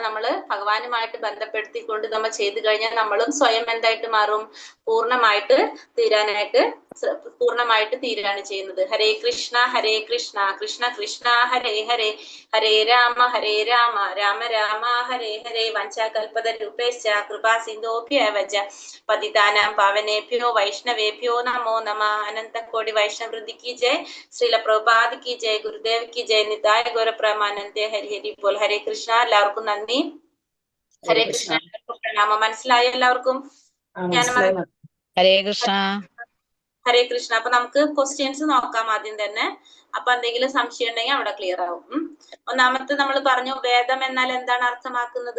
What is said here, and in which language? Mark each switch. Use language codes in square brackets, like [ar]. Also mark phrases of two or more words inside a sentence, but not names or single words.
[ml] നമ്മൾ ഭഗവാനുമായിട്ട് ബന്ധപ്പെടുത്തിക്കൊണ്ട് നമ്മൾ ചെയ്തു കഴിഞ്ഞാൽ നമ്മളും സ്വയം എന്തായിട്ട് മാറും, പൂർണ്ണമായിട്ട് തീരാണ് ചെയ്യുന്നത്. [sa] हरे कृष्ण कृष्ण कृष्ण हरे हरे, हरे राम राम राम हरे हरे. वाञ्छाकल्पतरुभ्यश्च कृपा सिन्धुभ्य एव च पतितानां पावनेभ्यो वैष्णवेभ्यो नमो नमः. [hi] अनन्तकोटि वैष्णववृन्द की जय, श्रील प्रभुपाद की जय, गुरुदेव की जय, निताय गौर प्रमानंदे. हरि हरि बोल. [ml] ഹരേ കൃഷ്ണ. എല്ലാവർക്കും നന്ദി. ഹരേ കൃഷ്ണ. പ്രണാമം. മനസ്സിലായോ എല്ലാവർക്കും? ഹരേ കൃഷ്ണ. ഹരേ കൃഷ്ണ. അപ്പൊ നമുക്ക് ക്വസ്റ്റ്യൻസ് നോക്കാം ആദ്യം തന്നെ. അപ്പൊ എന്തെങ്കിലും സംശയം ഉണ്ടെങ്കിൽ അവിടെ ക്ലിയർ ആവും. ഒന്നാമത്തെ നമ്മൾ പറഞ്ഞു, വേദം എന്നാൽ എന്താണ് അർത്ഥമാക്കുന്നത്?